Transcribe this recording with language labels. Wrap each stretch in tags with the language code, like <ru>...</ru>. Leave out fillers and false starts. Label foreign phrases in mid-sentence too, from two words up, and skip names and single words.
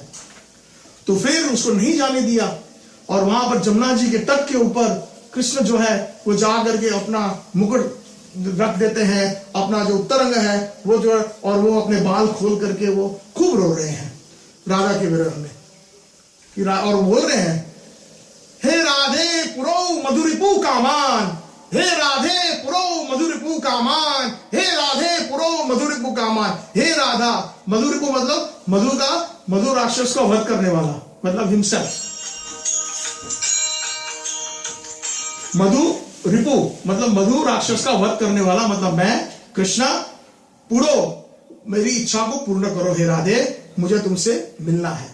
<hi>तो फिर उसको नहीं जाने दिया, और वहां पर जमुना जी के तट के ऊपर कृष्ण जो है वो जा करके अपना मुकुट रख देते हैं, अपना जो उत्तरंग है वो जो है, और वो अपने बाल खोल करके वो खूब रो रहे हैं राधा के विरह में, और बोल रहे हैं,</hi> <sa>हे राधे पुरो मधुरिपु कामान, हे राधे पुरो मधुरिपु कामान, हे राधे पुरो मधुरिपु कामान।</sa> <hi>हे राधा, मधुरिपु मतलब मधु राक्षस को वध करने वाला, मतलब हिमसेल्फ। मधु रिपु मतलब मधु राक्षस का वध करने वाला, मतलब मैं कृष्णा, पुरो मेरी इच्छा को पूर्ण करो हे राधे, मुझे तुमसे मिलना है।</hi>